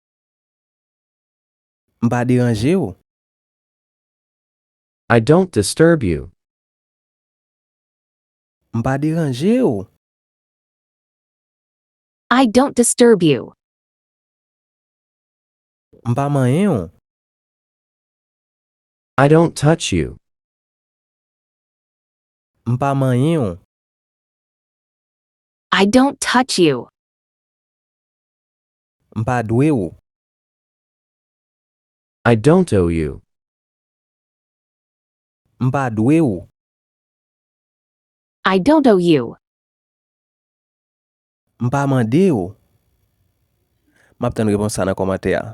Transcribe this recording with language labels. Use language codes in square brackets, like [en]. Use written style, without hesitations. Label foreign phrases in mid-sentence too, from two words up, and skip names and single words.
[ht] M'pa deranje ou. [en] I don't disturb you. [ht] M'pa deranje ou. [en] I don't disturb you. [ht] M'pa mayen ou. [en] I don't touch you. [ht] M'pa mayen ou. [en] I don't touch you. [ht] M'pa dwe ou. [en] I don't owe you. [ht] M'pa dwe ou. [en] I don't owe you. [ht] M'pa mande ou. M'ap ten repons sa nan komantere.